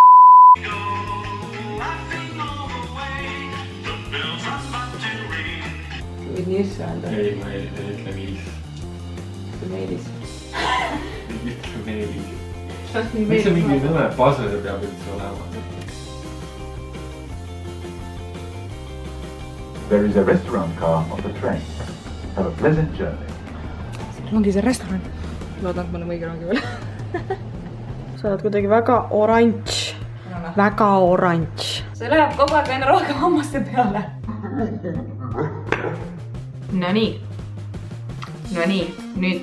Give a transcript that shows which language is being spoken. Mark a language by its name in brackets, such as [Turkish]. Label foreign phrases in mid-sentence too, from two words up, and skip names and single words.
[Estonian] Võid Niis öelda? Ei, ma ei ütle Niis. See Meelis. Ütle Meelis. Miks see mingi nõme pasel peab üldse olema? [English] There is a restaurant car on the train. Have a pleasant journey. [Estonian] Ongi see restoran. Loodan, et ma olen õige rongi veel. Sa oled kuidagi väga oranž. Väga oranž. See läheb kogu aeg aina rohkem hammaste peale. Nonii, nüüd.